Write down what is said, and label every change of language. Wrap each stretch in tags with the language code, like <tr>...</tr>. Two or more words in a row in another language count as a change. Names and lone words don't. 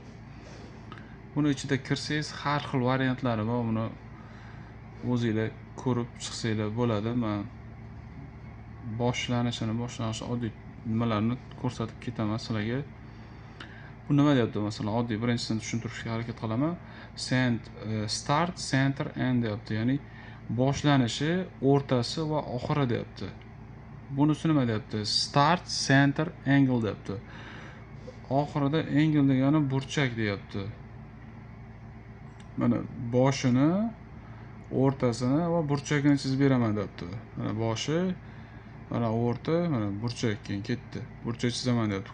<uz>Buni ichida kirsangiz har xil variantlari bor. Buni o'zingizlar ko'rib chiqsanglar bo'ladi. Men boshlanishi oddiy nimalarni ko'rsatib ketaman sizlarga. Bu nima deyapti? Masalan, oddiy birinchisini tushuntirishga harakat qilaman.</uz> <en>Start, center, end</en> <uz>deyapti. Ya'ni boshlanishi, o'rtasi va oxiri deyapti. Bunisi nima deyapti?</uz> <en>Start, center, angle</en> <uz>deyapti. Oxirida angle degani burchak deyapti. Mana boshini, o'rtasini va burchagini chizib beraman deyapti. Mana boshi, mana o'rta, mana burchak keyin ketdi. Burchak chizaman deyapti.</uz>